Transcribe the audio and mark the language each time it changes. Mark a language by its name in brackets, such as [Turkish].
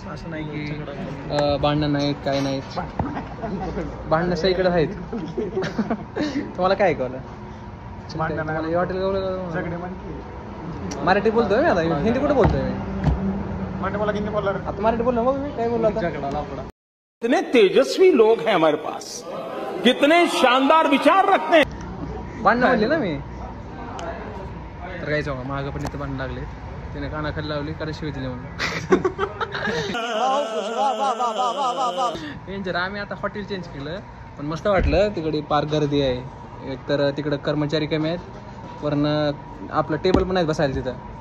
[Marathi] असं नाही की भांडणं नाहीत काय नाहीत. भांडणं सगळीकडे आहेत. तुम्हाला काय ऐकवलं हॉटेल मराठी बोलतोय मी आता. हिंदी कुठे बोलतोय मी आता मराठी बोललो मग मी काय बोललो. [Hindi] कितने तेजस्वी लोग हैं हमारे पास, कितने शानदार विचार रखते हैं. [Marathi] भांडणं म्हणले ना मी. तर काय जाऊ मागं पण इथे भांडण लागले. तिने कानाखाली लावली कारण शिवी दिली म्हणून. आम्ही आता हॉटेल चेंज केलं पण मस्त वाटलं. तिकडे पार्क गर्दी आहे. एकतर तिकडं कर्मचारी कमी आहेत वरनं आपलं टेबल पण नाही बसायला तिथं.